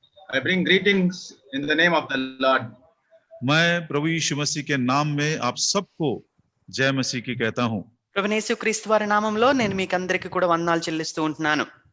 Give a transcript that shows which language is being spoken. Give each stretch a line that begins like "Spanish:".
English: I bring greetings in the name of the Lord.
Hindi: मैं प्रभु यीशु मसीह के नाम में आप सबको जय मसीह की कहता हूँ.
Telugu: ప్రభువైన యేసుక్రీస్తు వారి నామములో నేను మీకు అందరికీ కూడా వందనాలు చెల్లిస్తూ ఉంటున్నాను.